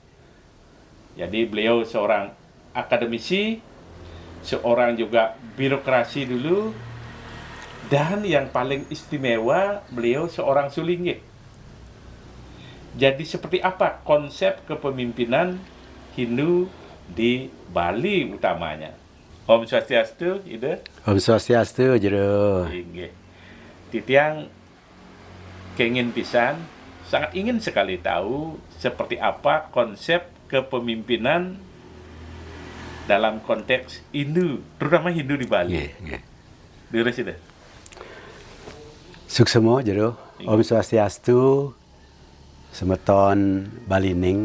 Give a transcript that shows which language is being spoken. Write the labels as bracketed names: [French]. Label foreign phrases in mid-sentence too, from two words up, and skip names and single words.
[Indonesian] Jadi beliau seorang akademisi, seorang juga birokrasi dulu, dan yang paling istimewa beliau seorang sulinggih. Jadi seperti apa konsep kepemimpinan Hindu di Bali utamanya? [Balinese] Om Swastiastu, Ida. Om Swastiastu, Jero. Titiang kengin pisan, [Indonesian] sangat ingin sekali tahu seperti apa konsep kepemimpinan dalam konteks Hindu, terutama Hindu di Bali. Dulu sudah. [Balinese] Suksemo, Jero. Om Swastiastu, semeton Balining.